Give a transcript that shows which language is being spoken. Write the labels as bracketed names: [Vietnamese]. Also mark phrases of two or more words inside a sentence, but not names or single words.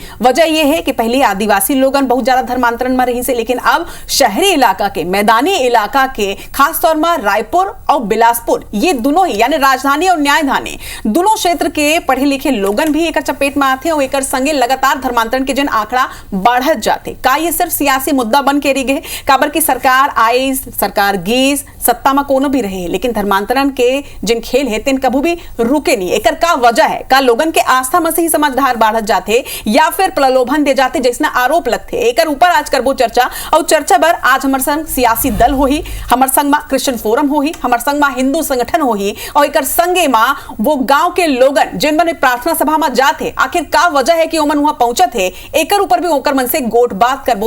[Chhattisgarhi] वजह यह है कि पहले आदिवासी लोगन बहुत ज्यादा धर्मांतरण में रही से, लेकिन अब शहरी इलाका के, मैदानी इलाका के, खासतौर में रायपुर और बिलासपुर, ये दोनों ही यानी राजधानी और न्यायधानी दोनों क्षेत्र के पढ़े लिखे लोगन भी एक चपेट में आते और एकर संगे लगातार धर्मांतरण के जन आंकड़ा बढ़त जाते। का ये सिर्फ सियासी मुद्दा बन के रह गए? काबर की सरकार आई, सरकार गीस, सत्ता में कोनो भी रहे, लेकिन धर्मांतरण के जिन खेल है तिन कभी भी रुके नहीं। एकर का वजह है? का लोगन के आस्था में से ही समझदार बढ़त जाते या फिर प्रलोभन दे जाते जैसना आरोप लगते? एकर ऊपर आज करबो चर्चा। और चर्चा बर आज हमर संग सियासी दल होही, हमर संग में क्रिश्चियन फोरम होही, हमर संग में हिंदू संगठन होही और एकर संगे में वो गांव के लोगन जिन मन प्रार्थना सभा में जाते आखिर का वजह है कि ओमन वहां पहुंचे थे, एकर ऊपर भी ओकर मन से गोट बात करबो।